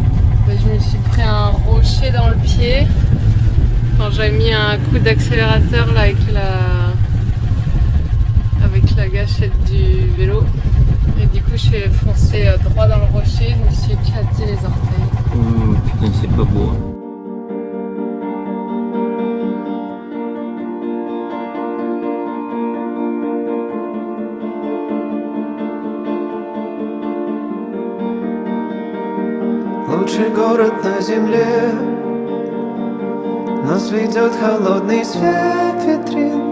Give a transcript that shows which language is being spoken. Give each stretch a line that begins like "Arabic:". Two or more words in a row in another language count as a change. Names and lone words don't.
French: Je me suis pris un rocher dans le pied quand j'avais mis un coup d'accélérateur là avec la gâchette du vélo. Et du coup, je suis foncé droit dans le rocher, je me suis éclaté les orteils. Putain, c'est pas beau. Hein.
Russian: Лучший город на земле. Нас ведет холодный свет витрин.